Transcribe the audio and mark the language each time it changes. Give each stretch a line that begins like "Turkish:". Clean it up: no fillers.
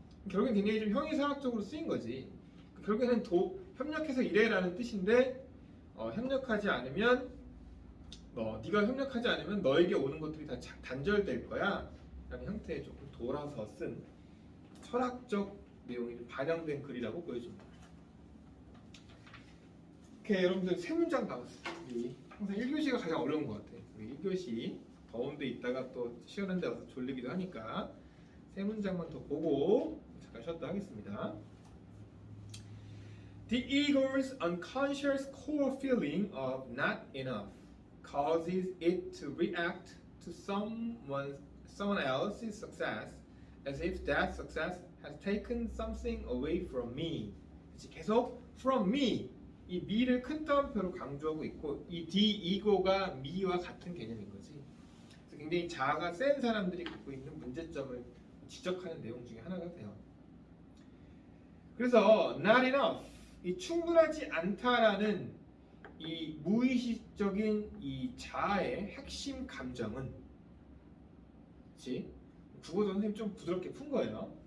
Korean: 결국엔 굉장히 좀 형이상학적으로 쓰인 거지. 결국에는 협력해서 일해라는 뜻인데 협력하지 않으면 네가 협력하지 않으면 너에게 오는 것들이 다 단절될 거야 라는 형태의 조금 돌아서 쓴 철학적 내용이 좀 반영된 글이라고 보여집니다. 이렇게 여러분들 세 문장 나왔어요. 항상 1교시가 가장 어려운 것 같아요. 우리 1교시 더운 데 있다가 또 시원한 데 와서 졸리기도 하니까 세 문장만 더 보고 잠깐 쉬었다 하겠습니다.
English: The ego's unconscious core feeling of not enough causes it to react to someone else's success as if that success has taken something away from me.
Korean: 계속
English: from me
Korean: 이 me를 큰 따옴표로 강조하고 있고 이 the ego가 me와 같은 개념인 거지. 그래서 굉장히 자아가 센 사람들이 갖고 있는 문제점을 지적하는 내용 중에 하나가 돼요. 그래서
English: not enough
Korean: 이 충분하지 않다라는 이 무의식적인 이 자아의 핵심 감정은 국어도 선생님 좀 부드럽게 푼 거예요.